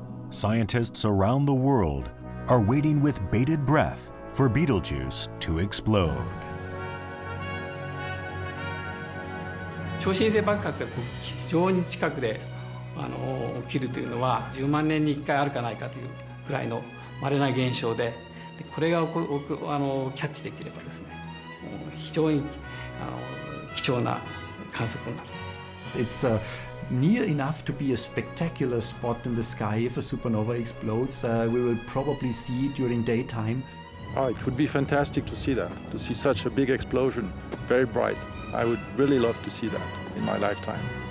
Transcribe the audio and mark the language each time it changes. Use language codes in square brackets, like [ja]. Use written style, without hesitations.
[en] Scientists around the world are waiting with bated breath for Betelgeuse to explode. [ja] 超新星爆発が非常に近くで起きるというのは10万年に1回あるかないかというくらいの稀な現象で、これがキャッチできればですね、非常に貴重な観測になる。 [en] It's near enough to be a spectacular spot in the sky. If a supernova explodes, we will probably see it during daytime. Oh, it would be fantastic to see that, to see such a big explosion, very bright. I would really love to see that in my lifetime.